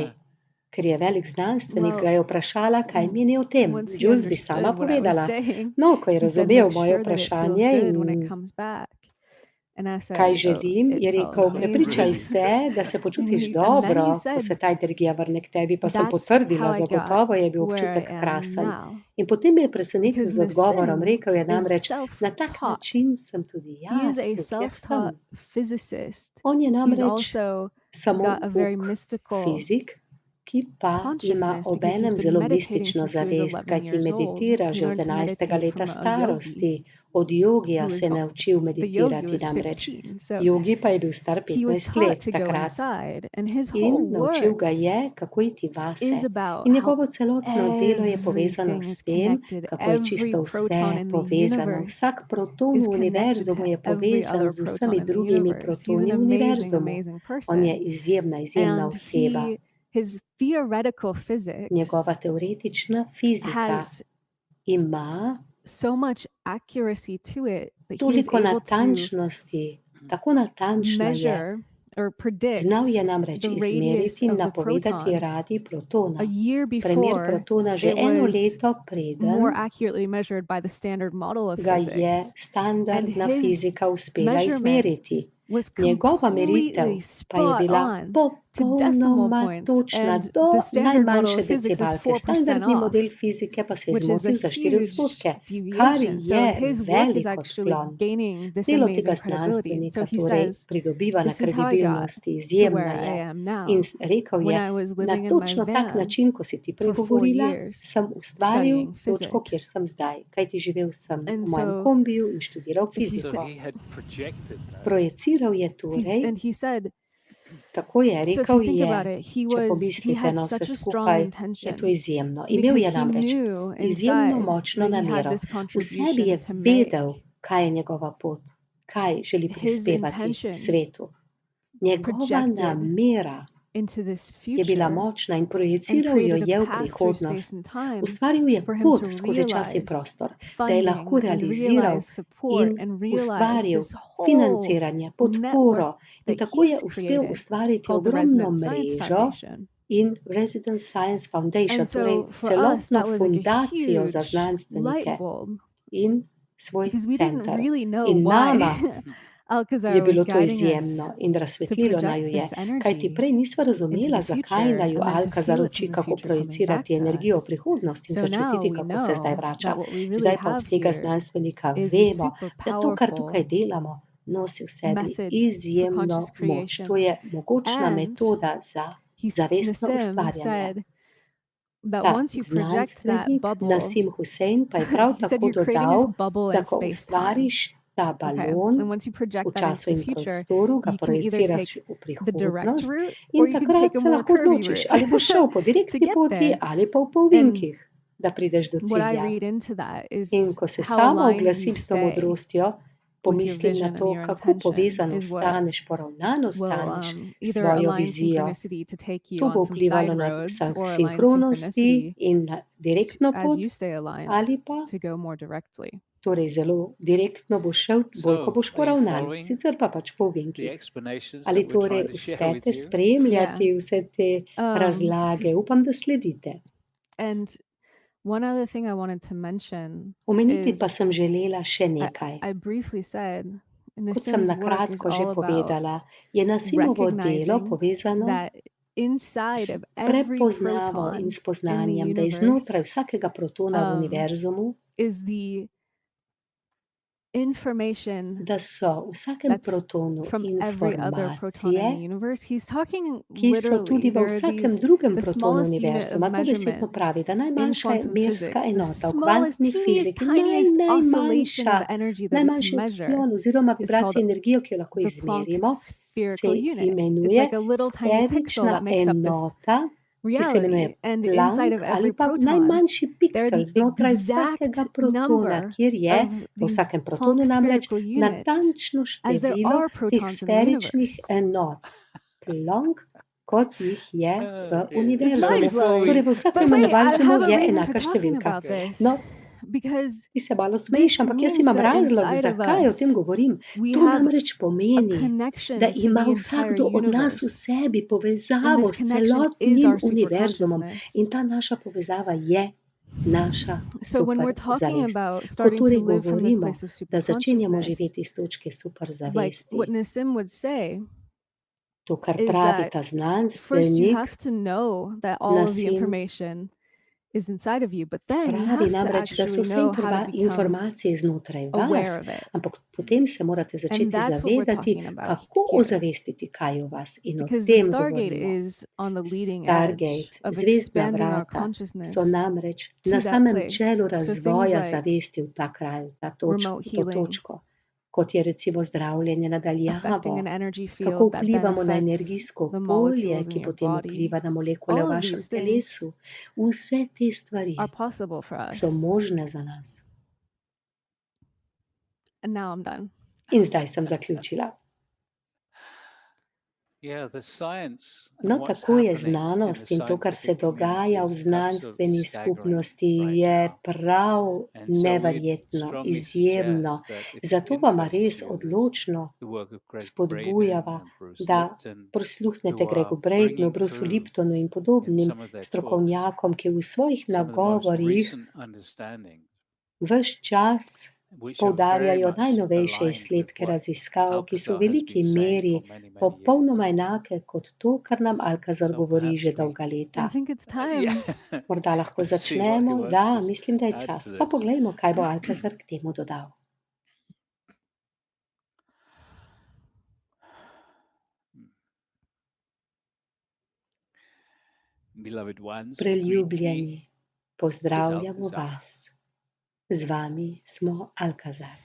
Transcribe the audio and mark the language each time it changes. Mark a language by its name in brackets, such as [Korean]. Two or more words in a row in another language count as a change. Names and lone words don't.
[English] want to [Slovenian] Ker je velik znanstvenik, [English] Well, [Slovenian] ga je vprašala, kaj meni o tem. [English] once he [Slovenian] Jules bi sama [English] understood what I was [Slovenian] povedala. [English] saying, [Slovenian] No, ko je [English] he said, [Slovenian] razumel [English] make [Slovenian] moje [English] sure that it feels [Slovenian] vprašanje [English] good when it [Slovenian] in [English] comes back. And I [Slovenian] kaj [English] said, oh, [Slovenian] želim, [English] it [Slovenian] je [English] felt [Slovenian] rekel, prepričaj [English] really amazing. [Slovenian] se, da se [English] And, [Slovenian] počutiš [English] and then [Slovenian] dobro, [English] he [Slovenian] ko se [English] said, [Slovenian] ta energija vrne k tebi, pa sem [English] that's how [Slovenian] potrdila, [English] I got [Slovenian] zagotovo je bil [English] where I [Slovenian] občutek [English] am [Slovenian] krasen. [English] now. [Slovenian] In potem me je presenetil [English] Because [Slovenian] z odgovorom, [English] Nassim [Slovenian] rekel je [English] is [Slovenian] namreč, na tak [English] self-taught. [Slovenian] način sem tudi [English] He is [Slovenian] jaz, [English] a [Slovenian] tu, kjer [English] self-taught [Slovenian] sem. [English] physicist. [Slovenian] On je [English] He's [Slovenian] namreč [English] also [Slovenian] samo [English] got a very [Slovenian] uk [English] mystical [Slovenian] fizik, ki pa ima [English] consciousness because he's [Slovenian] obenem [English] been [Slovenian] zelo [English] meditating [Slovenian] mistično [English] since he was [Slovenian] zavest, [English] 11 [Slovenian] kajti [English] years old. [Slovenian] meditira [English] He [Slovenian] že od [English] learned to [Slovenian] 11. [English] meditate [Slovenian] leta [English] from a yogi [Slovenian] starosti. Od jogija [English] who was [Slovenian] se je naučil [English] the yogi [Slovenian] meditirati [English] was [Slovenian] namreč. [English] 15. So [Slovenian] Jogi pa je bil star [English] he was [Slovenian] 15 [English] taught [Slovenian] let [English] to go [Slovenian] takrat. [English] inside, and his [Slovenian] In [English] whole [Slovenian] naučil [English] work [Slovenian] ga je, kako iti vase. [English] is about [Slovenian] In [English] how [Slovenian] njegovo celotno delo je povezano [English] everything [Slovenian] s [English] is [Slovenian] tem, [English] connected. [Slovenian] kako je [English] Every [Slovenian] čisto vse [English] proton in the [Slovenian] povezano. [English] universe [Slovenian] Vsak proton [English] is [Slovenian] v [English] connected [Slovenian] univerzumu [English] to [Slovenian] je [English] every [Slovenian] povezan [English] other [Slovenian] z [English] proton [Slovenian] vsemi [English] in the [Slovenian] drugimi [English] universe. He's [Slovenian] protoni [English] an [Slovenian] v [English] amazing, [Slovenian] univerzumu. [English] amazing [Slovenian] On je [English] person. [Slovenian] izjemna [English] And [Slovenian] oseba. [English] his theoretical physics [Slovenian] Njegova teoretična fizika [English] has [Slovenian] ima [English] so much accuracy to it that he is [Slovenian] toliko [English] able to [Slovenian] natančnosti, tako natančno je. [English] measure or predict [Slovenian] Znal je namreč [English] the radius [Slovenian] izmeriti in [English] of the [Slovenian] napovedati [English] proton [Slovenian] radij protona. [English] a year [Slovenian] Primer [English] before [Slovenian] protona že [English] it [Slovenian] eno [English] was [Slovenian] leto preden [English] more accurately measured by the standard model of [Slovenian] ga je [English] physics. [Slovenian] standardna [English] And his [Slovenian] fizika uspela [English] measurement [Slovenian] izmeriti. [English] was [Slovenian] Njegova meritev [English] completely [Slovenian] pa je [English] spot [Slovenian] bila [English] on to decimal [Slovenian] popolnoma [English] points, [Slovenian] točna [English] and [Slovenian] do [English] the standard model [Slovenian] najmanjše [English] of physics is [Slovenian] decimalke. [English] 4% [Slovenian] Standardni [English] off, [Slovenian] model fizike pa se je [English] which is a [Slovenian] zmotil za 4 [English] huge [Slovenian] odstotke, kar [English] deviation. So [Slovenian] je [English] his work is [Slovenian] velik [English] actually [Slovenian] odklon. [English] gaining this [Slovenian] Delo tega [English] amazing credibility. So [Slovenian] znanstvenika [English] he [Slovenian] torej [English] says, [Slovenian] pridobiva na [English] this is how I got [Slovenian] kredibilnosti, [English] to [Slovenian] izjemna [English] where I [Slovenian] je. [English] am [Slovenian] In [English] now. [Slovenian] rekel [English] When [Slovenian] je, [English] I was [Slovenian] na [English] living in my [Slovenian] točno tak [English] van [Slovenian] način, ko si ti [English] for 4 [Slovenian] pregovorila, [English] years [Slovenian] sem ustvaril [English] studying [Slovenian] točko, kjer [English] physics. [Slovenian] sem zdaj. Kajti živel sem [English] And [Slovenian] v mojem [English] so [Slovenian] kombiju in študiral [English] if you [Slovenian] fiziko. [English] So he had projected that. [Slovenian] Projeciral je torej, [English] and he said, [Slovenian] tako je, [English] so if you [Slovenian] rekel [English] think about [Slovenian] je, [English] it, he [Slovenian] če pomislite [English] had [Slovenian] na vse [English] such a strong [Slovenian] skupaj, je to [English] intention [Slovenian] izjemno. Imel [English] because [Slovenian] je [English] he [Slovenian] namreč [English] knew [Slovenian] izjemno [English] inside [Slovenian] močno [English] that he had [Slovenian] namero. [English] this [Slovenian] V sebi [English] contribution [Slovenian] je [English] to [Slovenian] vedel, [English] make. [Slovenian] kaj je njegova pot, kaj želi [English] His [Slovenian] prispevati [English] intention [Slovenian] svetu. Njegova [English] projected [Slovenian] namera [English] into this [Slovenian] je bila [English] future [Slovenian] močna in [English] and [Slovenian] projeciral jo [English] created a [Slovenian] je v [English] path through [Slovenian] prihodnost. [English] space and time [Slovenian] Ustvaril je [English] for him [Slovenian] pot [English] to [Slovenian] skozi čas in [English] realize [Slovenian] prostor, da je lahko [English] funding and [Slovenian] realiziral [English] realize support [Slovenian] in [English] and realize [Slovenian] ustvaril [English] this whole [Slovenian] financiranje, podporo [English] network [Slovenian] in [English] that [Slovenian] tako je [English] he's [Slovenian] uspel [English] created [Slovenian] ustvariti [English] called the [Slovenian] ogromno [English] Resonance Science [Slovenian] mrežo [English] Foundation. [Slovenian] in Resident Science Foundation, [English] And [Slovenian] torej [English] so for us, [Slovenian] celotno [English] that was like a [Slovenian] fundacijo za [English] huge [Slovenian] znanstvenike [English] light bulb [Slovenian] in svoj [English] because we didn't [Slovenian] center. [English] really know [Slovenian] In nama [English] why Alcazar [Slovenian] je [English] was [Slovenian] bilo to [English] guiding us [Slovenian] izjemno in [English] to [Slovenian] razsvetlilo naju [English] project [Slovenian] je, [English] this [Slovenian] kajti [English] energy [Slovenian] prej nisva [English] into [Slovenian] razumela, [English] the [Slovenian] zakaj [English] future [Slovenian] naju [English] and then to [Slovenian] Alcazar [English] feel it [Slovenian] uči, [English] from the [Slovenian] kako [English] future coming back [Slovenian] projicirati [English] to [Slovenian] energijo v [English] us. [Slovenian] prihodnost in [English] So now [Slovenian] začutiti, [English] we [Slovenian] kako se zdaj [English] know [Slovenian] vrača. [English] that what we really [Slovenian] Zdaj pa od [English] have [Slovenian] tega [English] here [Slovenian] znanstvenika [English] is a [Slovenian] vemo, [English] super [Slovenian] da to, kar tukaj [English] powerful [Slovenian] delamo, nosi v sebi [English] method for [Slovenian] izjemno [English] conscious [Slovenian] moč. [English] creation. [Slovenian] To je mogočna [English] And [Slovenian] metoda za zavestno [English] Nassim [Slovenian] ustvarjanje. [English] said that [Slovenian] Ta [English] once you project that [Slovenian] znanstvenik [English] bubble, [Slovenian] Nassim Hussein pa je prav [English] he said [Slovenian] tako [English] you're creating this [Slovenian] dodal, [English] bubble [Slovenian] da [English] in [Slovenian] ko [English] space time. [Slovenian] ustvariš ta [English] Okay. [Slovenian] balon [English] And once you project [Slovenian] v [English] that into [Slovenian] času [English] the [Slovenian] in [English] future, [Slovenian] prostoru, ga [English] you can either [Slovenian] projiciraš [English] take [Slovenian] v [English] the direct [Slovenian] prihodnost [English] route [Slovenian] in [English] or you can [Slovenian] takrat [English] take a [Slovenian] se [English] more [Slovenian] lahko [English] curvy [Slovenian] odločiš, [English] route [Slovenian] ali boš šel po [English] to [Slovenian] direktni [English] get [Slovenian] poti [English] there. [Slovenian] ali pa po [English] And [Slovenian] ovinkih, da prideš do [English] what I [Slovenian] cilja. [English] read into that is [Slovenian] In ko se [English] how [Slovenian] sama [English] aligned you [Slovenian] oglasim s to [English] stay [Slovenian] modrostjo, [English] with your [Slovenian] pomislim na [English] vision and [Slovenian] to, [English] your [Slovenian] kako [English] intention [Slovenian] povezano [English] is what [Slovenian] staneš, poravnano [English] will [Slovenian] staneš s [English] either [Slovenian] svojo [English] align [Slovenian] vizijo. [English] synchronicity to take you [Slovenian] To bo [English] on some [Slovenian] vplivalo [English] side [Slovenian] na [English] roads or align [Slovenian] sinhronosti [English] synchronicity [Slovenian] in na direktno [English] as [Slovenian] pot, [English] you stay aligned [Slovenian] ali pa [English] to go more directly. [Slovenian] torej zelo direktno boš šel, bolj ko [English] So, [Slovenian] boš [English] are you [Slovenian] poravnan, [English] following [Slovenian] sicer pa pač po [English] the [Slovenian] ovinkih. [English] explanations [Slovenian] Ali [English] that we're [Slovenian] torej [English] trying to share with [Slovenian] uspete [English] you? [Slovenian] spremljati vse te [English] Um, [Slovenian] razlage? Upam, da sledite. [English] And one other thing I wanted to mention [Slovenian] Omeniti pa [English] is [Slovenian] sem želela še nekaj. [English] I briefly said [Slovenian] Kot sem [English] Nassim's [Slovenian] na [English] work is [Slovenian] kratko že [English] all about [Slovenian] povedala, je Nassimovo delo [English] recognizing [Slovenian] povezano [English] that inside [Slovenian] s [English] of every [Slovenian] prepoznavo in [English] proton in the [Slovenian] spoznanjem, da je znotraj [English] universe [Slovenian] vsakega protona v univerzumu, [English] is the information [Slovenian] da so v vsakem [English] that's [Slovenian] protonu [English] from every other proton in the [Slovenian] informacije, [English] universe. He's talking [Slovenian] ki so tudi [English] literally, [Slovenian] v [English] there are [Slovenian] vsakem [English] these, [Slovenian] drugem [English] the [Slovenian] protonu [English] smallest unit of [Slovenian] univerzuma. To besedno [English] measurement [Slovenian] pravi, da [English] in [Slovenian] najmanjša [English] quantum [Slovenian] merska [English] physics, the [Slovenian] enota v [English] smallest, [Slovenian] kvantni [English] teeniest, [Slovenian] fiziki, [English] tiniest oscillation [Slovenian] najmanjša, [English] of energy that we can [Slovenian] najmanjši [English] measure [Slovenian] odklon oziroma [English] is [Slovenian] vibracija [English] called [Slovenian] energijo, ki jo lahko [English] the Planck [Slovenian] izmerimo, se [English] spherical unit. It's [Slovenian] imenuje [English] like a little tiny pixel [Slovenian] sferična [English] that makes up this [Slovenian] enota, ki se imenuje [English] reality. And inside [Slovenian] Planck [English] of [Slovenian] ali [English] every [Slovenian] pa [English] proton, [Slovenian] najmanjši [English] they're [Slovenian] piksel [English] the [Slovenian] znotraj [English] exact [Slovenian] vsakega protona, [English] number [Slovenian] kjer je [English] of [Slovenian] v [English] these [Slovenian] vsakem [English] Planck [Slovenian] protonu namreč [English] spherical units [Slovenian] natančno [English] as there [Slovenian] število [English] are [Slovenian] teh [English] protons in the [Slovenian] sferičnih [English] universe. [Slovenian] enot. Planck, kot jih je v [English] Okay. It's [Slovenian] univerzumu. [English] mind-blowing. [Slovenian] Torej v [English] But [Slovenian] vsakem [English] wait, I [Slovenian] univerzumu [English] have a [Slovenian] je [English] reason for [Slovenian] enaka [English] talking [Slovenian] številka. [English] about this. [Slovenian] No, [English] Because [Slovenian] ti se malo smejiš, [English] this [Slovenian] ampak jaz [English] means [Slovenian] imam [English] that [Slovenian] razlog, [English] inside of [Slovenian] zakaj o tem [English] us, [Slovenian] govorim. [English] we [Slovenian] To [English] have [Slovenian] namreč [English] a [Slovenian] pomeni, [English] connection [Slovenian] da [English] to [Slovenian] ima [English] the entire [Slovenian] vsakdo od nas v [English] universe. [Slovenian] sebi [English] And [Slovenian] povezavo [English] this [Slovenian] s [English] connection is [Slovenian] celotnim [English] our super [Slovenian] univerzumom. [English] consciousness. [Slovenian] In ta naša povezava je naša [English] So when we're [Slovenian] super [English] talking [Slovenian] zavest. [English] about [Slovenian] Ko [English] starting to [Slovenian] torej [English] live from this [Slovenian] govorimo, [English] place of super [Slovenian] da začenjamo [English] consciousness, [Slovenian] živeti iz točke super [English] like [Slovenian] zavesti, [English] what Nassim would say [Slovenian] to, kar [English] is [Slovenian] pravi [English] that [Slovenian] ta [English] first you [Slovenian] znanstvenik, [English] have to know that all of the [Slovenian] Nassim [English] information is inside of you, but then you [Slovenian] Pravi [English] have to [Slovenian] namreč, da so [English] actually [Slovenian] vse [English] know how to become [Slovenian] informacije znotraj vas, [English] aware of it. [Slovenian] ampak potem se morate [English] And [Slovenian] začeti [English] that's what we're [Slovenian] zavedati, [English] talking about [Slovenian] kako [English] here. [Slovenian] ozavestiti, kaj je v vas. In o [English] Because the [Slovenian] tem [English] Stargate [Slovenian] govorimo. [English] is on the leading edge [Slovenian] Stargate, [English] of [Slovenian] zvezdna [English] expanding our [Slovenian] vrata, so [English] consciousness [Slovenian] namreč [English] to [Slovenian] na [English] that [Slovenian] samem [English] place. [Slovenian] čelu [English] So things [Slovenian] razvoja [English] like [Slovenian] zavesti v ta kraj, v [English] remote [Slovenian] to [English] healing, [Slovenian] točko, kot je recimo zdravljenje nadaljavo, [English] affecting an energy [Slovenian] kako [English] field that then [Slovenian] vplivamo na [English] affects [Slovenian] energijsko [English] the [Slovenian] polje, [English] molecules in [Slovenian] ki [English] your [Slovenian] potem [English] body. [Slovenian] vpliva na molekule [English] All [Slovenian] v [English] of [Slovenian] vašem [English] these things [Slovenian] telesu. Vse te stvari [English] are possible for us. [Slovenian] so možne za nas. [English] And now I'm done. [Slovenian] In zdaj sem zaključila. [English] Yeah, the science [Slovenian] No, [English] and what's [Slovenian] tako je [English] happening in the [Slovenian] znanost in to, kar se [English] scientific community [Slovenian] dogaja v [English] is absolutely [Slovenian] znanstveni [English] staggering [Slovenian] skupnosti, [English] right [Slovenian] je [English] now. [Slovenian] prav [English] And so we [Slovenian] neverjetno, [English] strongly [Slovenian] izjemno. [English] suggest that if it [Slovenian] Zato vama res [English] interests you, there's [Slovenian] odločno [English] the work of Greg Braden [Slovenian] spodbujava, [English] and Bruce [Slovenian] da [English] Lipton, [Slovenian] prisluhnete [English] who are [Slovenian] Gregu Bradenu, [English] bringing [Slovenian] Bruceu [English] through [Slovenian] Liptonu in [English] in [Slovenian] podobnim [English] some of their talks [Slovenian] strokovnjakom, ki v svojih [English] some of the most [Slovenian] nagovorih [English] recent understanding, [Slovenian] ves čas [English] which are very [Slovenian] poudarjajo [English] much [Slovenian] najnovejše [English] aligned with [Slovenian] izsledke [English] what [Slovenian] raziskav, ki so v [English] Alcazar has [Slovenian] veliki [English] been saying [Slovenian] meri [English] for many, many years. [Slovenian] popolnoma enake kot to, kar nam Alcazar [English] So [Slovenian] govori že [English] perhaps we, [Slovenian] dolga [English] I [Slovenian] leta. [English] think it's time. yeah, [Slovenian] Morda lahko [English] let's see what he [Slovenian] začnemo? [English] wants [Slovenian] Da, [English] to [Slovenian] mislim, da je [English] add [Slovenian] čas. [English] to [Slovenian] Pa [English] this. [Slovenian] poglejmo, kaj bo Alcazar k temu dodal. [English] Beloved ones, we greet thee, [Slovenian] Preljubljeni, [English] is [Slovenian] pozdravljamo [English] Alcazar. [Slovenian] vas. Z vami smo Alcazar.